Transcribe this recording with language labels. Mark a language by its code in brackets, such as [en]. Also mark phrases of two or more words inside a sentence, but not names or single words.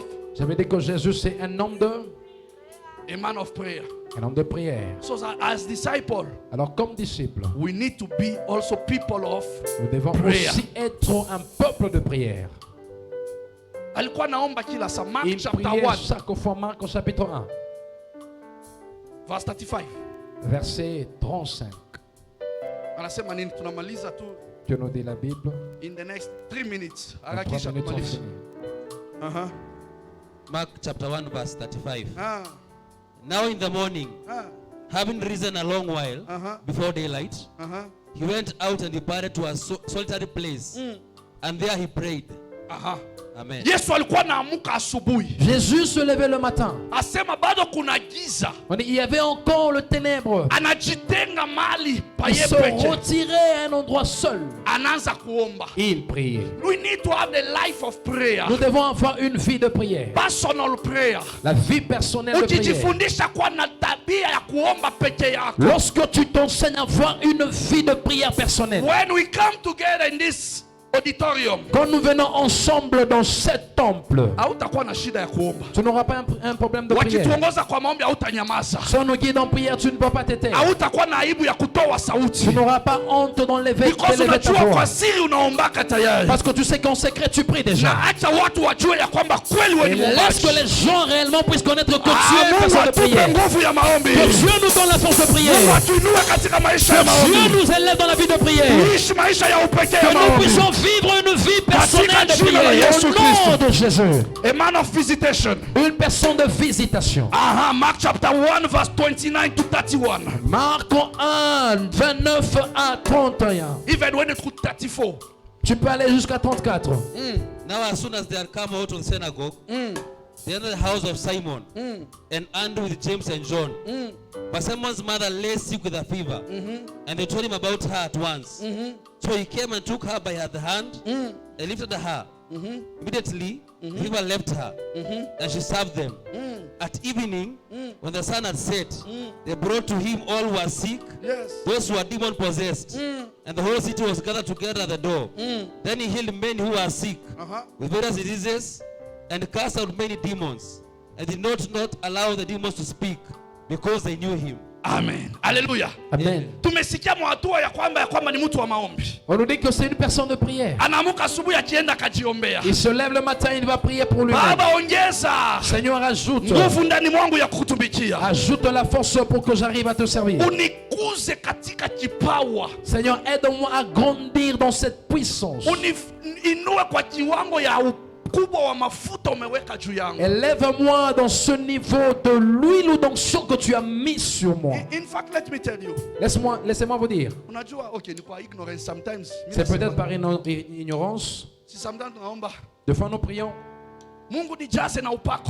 [fr] j'avais dit que Jésus c'est un homme [en] prayer. [fr] un homme de prière. [en] So as disciple, [fr] Alors comme disciple, [en] we need to be also people of [fr] nous devons [en] prayer. [fr] aussi être un peuple de prière. [sw] Alikuwa naomba kila saa. [en] Mark [fr] Il [en] chapter [fr] priait [en] 1 [fr] chaque fois, Marc au chapitre 1, [en] verse 35. [fr] verset 35. [sw] Anasema nini? Tunamaliza tu [fr] Que nous dit la Bible. [en] in the next 3 minutes. [fr] En 3 [sw] Harakisha [fr] minutes on [sw] tumalize. [fr] finit. [en] Mark chapter 1 verse 35. Ah, Now in the morning, ah, having risen a long while before daylight, he went out and departed to a solitary place, and there he prayed. Amen. [sw] Yesu alikuwa anaamuka asubuhi. [fr] Jésus se levait le matin. [sw] Asema bado kuna giza. [fr] On dit, il y avait encore le ténèbre. [sw] Anajitenga mahali pa [fr] Il [sw] yeye [fr] se [sw] peke. [fr] retirait à un endroit seul. [sw] Anaanza kuomba. [fr] Il priait. [en] We need to have the life of prayer. [fr] Nous devons avoir une vie de prière. [en] Personal prayer. [fr] La vie personnelle de prière. [sw] Ukijifundisha kuwa na tabia ya kuomba peke yako. [fr] Lorsque tu t'enseignes à avoir une vie de prière personnelle. [en] When we come together in this auditorium, [fr] Quand nous venons ensemble dans cet temple, [sw] hautakuwa na shida ya kuomba. [fr] tu n'auras pas un problème de prière. [sw] Wakituongoza kwa maombi hautanyamaza. [fr] Si on nous guide en prière, tu ne peux pas t'éteindre. [sw] Hautakuwa na aibu ya kutoa sauti. [fr] Tu n'auras pas honte dans l'éveil [en] Because [fr] d'élever ta [sw] unajua [fr] voix. [sw] kwa siri unaombaka tayari. [fr] Parce que tu sais qu'en secret, tu pries déjà. [sw] Na acha watu wajue ya kwamba kweli wewe [fr] Et [sw] ni [fr] laisse que [sw] mwombaji. [fr] les gens réellement puissent connaître que tu es une [sw] Mungu [fr] personne de [sw] atupe [fr] prière. [sw] nguvu ya maombi. [fr] Que Dieu nous donne la force de prière. [sw] Mungu atuinue katika maisha ya [fr] Dieu [sw] maombi. [fr] nous élève dans la vie de prière. [sw] Uishi maisha ya upekee ya [fr] Que nous [sw] maombi. [fr] puissions vivre une vie personnelle de [sw] Katika jina la [fr] prière. [sw] Yesu [fr] Au nom [sw] Kristo. [fr] de Jésus. [en] A man of visitation. [fr] Une personne de visitation. [en] Mark chapter 1 verse 29 to 31. [fr] Marc 1, 29 à 31. [en] Even when it could 34. [fr] Tu peux aller jusqu'à 34. [en] Now as soon as they had come out of the synagogue, they entered the house of Simon and Andrew with James and John. But Simon's mother lay sick with a fever, and they told him about her at once. So he came and took her by the hand and lifted her. Immediately, the fever left her, and she served them. At evening, when the sun had set, they brought to him all who were sick, Yes. those who were demon possessed, and the whole city was gathered together at the door. Then he healed many who were sick with various diseases and cast out many demons, and did not allow the demons to speak because they knew him. Amen. Hallelujah. Amen. [sw] Tumesikia mwatua ya kwamba ni mtu wa maombi. [fr] On nous dit que c'est une personne de prière. [sw] Anaamuka asubuhi akienda akajiombea. [fr] Il se lève le matin, il va prier pour lui-même. [sw] Baba, ongeza [fr] Seigneur, ajoute. [sw] nguvu ndani mwangu ya kukutumikia. [fr] Ajoute la force pour que j'arrive à te servir. [sw] Unikuze katika kipawa. [fr] Seigneur, aide-moi à grandir dans cette puissance. [sw] Inue kwa kiwango ya ukubwa wa mafuta umeweka juu yangu. [fr] Élève-moi dans ce niveau de l'huile ou d'onction que tu as mis sur moi. [en] In fact, let me tell you. [fr] Laissez-moi vous dire. [sw] Unajua, okay, ni kwa [en] ignorance sometimes. [fr] C'est peut-être par ignorance. Des fois nous prions. [sw] Mungu nijaze na upako.